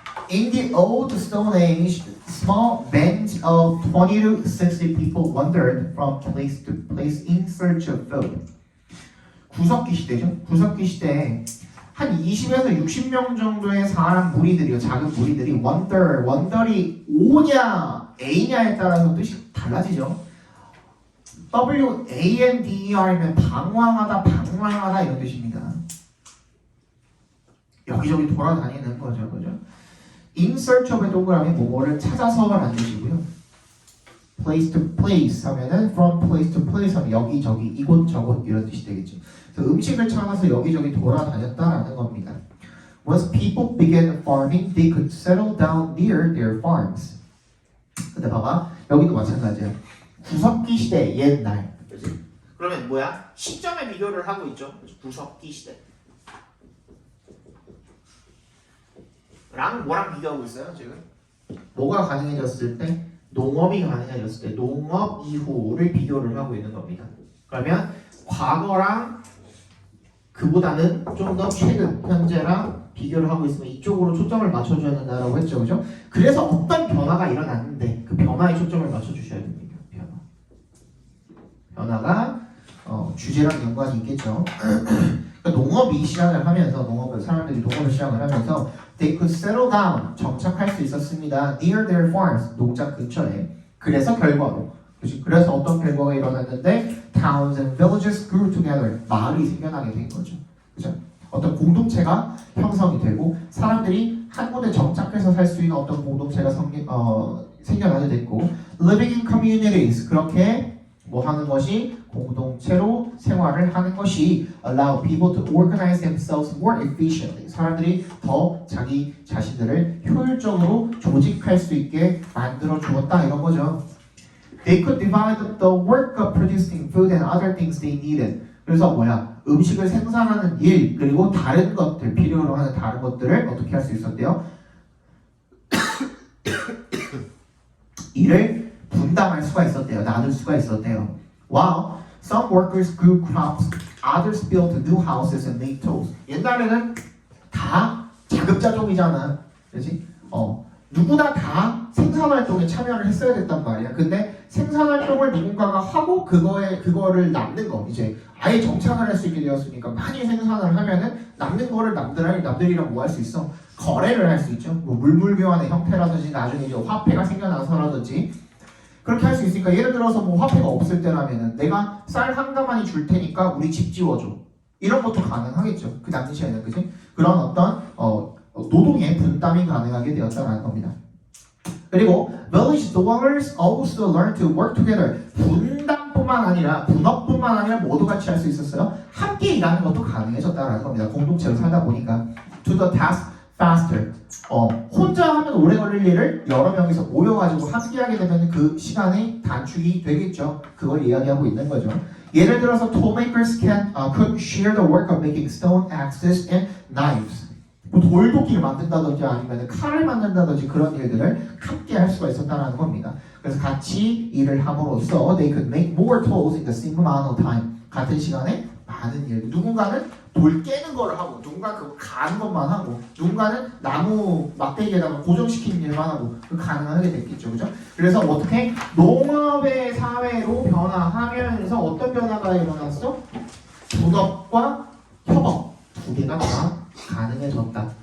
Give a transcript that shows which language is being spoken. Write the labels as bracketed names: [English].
[English] In the old Stone Age, small bands of 20 to 60 people wandered from place to place in search of food. [Korean] 구석기 시대죠. 구석기 시대에 한 20에서 60명 정도의 사람 무리들이요. 작은 무리들이 wander이 O냐 A냐에 따라서 뜻이 달라지죠. WANDER이면 방황하다 이런 뜻입니다. 여기저기 돌아다니는 거죠. 그죠? [English] In search of [Korean] 의 동그라미 뭐뭐를 찾아서라는 뜻이고요. [English] place to place [Korean] 하면은 [English] from place to place [Korean] 하면 여기저기 이곳저곳 이런 뜻이 되겠죠. 그래서 음식을 찾아서 여기저기 돌아다녔다라는 겁니다. [English] Once people began farming, they could settle down near their farms. [Korean] 근데 봐봐 여기도 마찬가지야. 구석기 시대 옛날. 그치? 그러면 뭐야? 시점에 비교를 하고 있죠. 구석기 시대. 랑 뭐랑 비교하고 있어요 지금? 뭐가 가능해졌을 때? 농업이 가능해졌을 때 농업 이후를 비교를 하고 있는 겁니다. 그러면 과거랑 그보다는 좀 더 최근 현재랑 비교를 하고 있으면 이쪽으로 초점을 맞춰줘야 된다라고 했죠. 그죠? 그래서 어떤 변화가 일어났는데 그 변화에 초점을 맞춰주셔야 됩니다. 변화가 주제랑 연관이 있겠죠. 그러니까 농업이 시작을 하면서 사람들이 농업을 시작을 하면서 [English] they could settle down [Korean] 정착할 수 있었습니다. [English] near their farms [Korean] 농장 근처에. 그래서 결과로 그래서 어떤 결과가 일어났는데 [English] towns and villages grew together [Korean] 마을이 생겨나게 된 거죠. 그죠? 어떤 공동체가 형성이 되고 사람들이 한 곳에 정착해서 살 수 있는 어떤 공동체가 생겨나게 됐고 [English] living in communities [Korean] 그렇게 뭐 하는 것이 공동체로 생활을 하는 것이 [English] allow people to organize themselves more efficiently [Korean] 사람들이 더 자기 자신들을 효율적으로 조직할 수 있게 만들어 주었다 이런 거죠. [English] They could divide up the work of producing food and other things they needed. [Korean] 그래서 뭐야? 음식을 생산하는 일 그리고 다른 것들 필요로 하는 다른 것들을 어떻게 할 수 있었대요? 일을 분담할 수가 있었대요. 나눌 수가 있었대요. [English] Wow, some workers grew crops, others built new houses and made tools. [Korean] 옛날에는 다 자급자족이잖아, 그렇지? 누구나 다 생산활동에 참여를 했어야 됐단 말이야. 근데 생산활동을 누군가가 하고 그거를 남는 거 이제 아예 정착을 할 수 있게 되었으니까 많이 생산을 하면은 남는 거를 남들이랑 뭐 할 수 있어? 거래를 할 수 있죠. 뭐 물물교환의 형태라든지 나중에 이제 화폐가 생겨나서라든지 그렇게 할 수 있으니까 예를 들어서 뭐 화폐가 없을 때라면은 내가 쌀 한 가마니 줄 테니까 우리 집 지워줘. 이런 것도 가능하겠죠. 그 당시에는 그지? 그런 어떤 노동의 분담이 가능하게 되었다는 겁니다. 그리고 [English] village dwellers also learned to work together. [Korean] 분담뿐만 아니라 분업뿐만 아니라 모두 같이 할 수 있었어요. 함께 일하는 것도 가능해졌다는 겁니다. 공동체로 살다 보니까 [English] to the task faster. [Korean] 혼자 하면 오래 걸릴 일을 여러 명이서 모여가지고 함께 하게 되면 그 시간이 단축이 되겠죠. 그걸 이야기하고 있는 거죠. 예를 들어서 [English] toolmakers could share the work of making stone axes and knives. [Korean] 뭐 돌도끼를 만든다든지 아니면 칼을 만든다든지 그런 일들을 함께 할 수가 있었다는 겁니다. 그래서 같이 일을 함으로써 [English] they could make more tools in the same amount of time. [Korean] 같은 시간에 많은 일. 누군가는 돌 깨는 거를 하고, 누군가 그거 가는 것만 하고, 누군가는 나무 막대기에다가 고정시키는 일만 하고, 그 가능하게 됐겠죠, 그죠? 그래서 어떻게 농업의 사회로 변화하면서 어떤 변화가 일어났어? 분업과 협업 두 개가 다 가능해졌다.